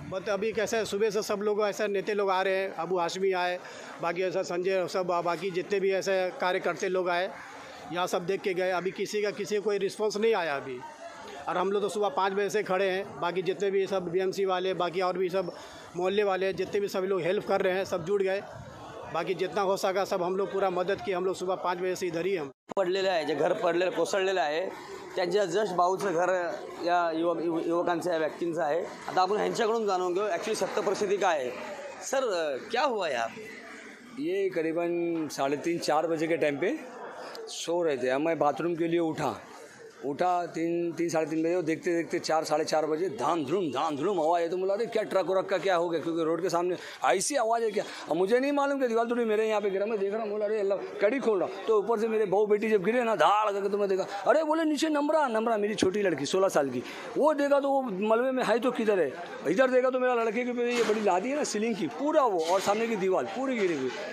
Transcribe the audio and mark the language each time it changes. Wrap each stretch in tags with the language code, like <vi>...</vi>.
<hi>But अभी कैसा है, सुबह से सब लोग ऐसे नेता लोग आ रहे हैं। अबू हाशमी आए, बाकी ऐसा संजय, सब बाकी जितने भी ऐसे कार्यकर्ता लोग आए, यहाँ सब देख के गए। अभी किसी का कोई रिस्पांस नहीं आया अभी। और हम लोग तो सुबह 5 बजे से खड़े हैं। बाकी जितने भी सब बीएमसी वाले, बाकी और भी सब मोहल्ले वाले, जितने भी सभी लोग हेल्प कर रहे हैं, सब जुड़ गए। बाकी जितना हो सका सब हम लोग पूरा मदत की। हम लोग सुबह 5 बजे से इधर ही हम</hi> <mr>पडलेलं आहे, जे घर पडलेलं कोसळलेलं आहे, त्यांच्या जस्ट भाऊचं घर या युवकांचं, या व्यक्तींचं आहे। आता आपण ह्यांच्याकडून जाणून घेऊ ॲक्च्युली सत्य परिस्थिती काय है।</mr> <hi>सर, क्या हुआ यार? ये करीबन 3:30-4 बजे के टाइम पे सो रहे थे। मैं बाथरूम के लिए उठा 3 साढ़े 3 बजे, और देखते देखते 4 साढ़े 4 बजे धाम धूम आवाज़ है। तो बोला अरे क्या ट्रक व्रक का क्या हो गया, क्योंकि रोड के सामने ऐसी आवाज़ है क्या। अब मुझे नहीं मालूम कि दीवार थोड़ी मेरे यहाँ पे गिरा। मैं देख रहा हूँ, बोला अरे अल्लाह, कड़ी खोल रहा, तो ऊपर से मेरे बहू बेटी जब गिरे ना, धाड़ करके, तो मैं देखा अरे बोले नीचे नम्रा मेरी छोटी लड़की 16 साल की, वो देखा तो वो मलबे में है। तो किधर है, इधर देखा तो मेरा लड़के की ये बड़ी लादी है ना सीलिंग की, पूरा वो, और सामने की दीवार पूरी गिरी हुई।</hi>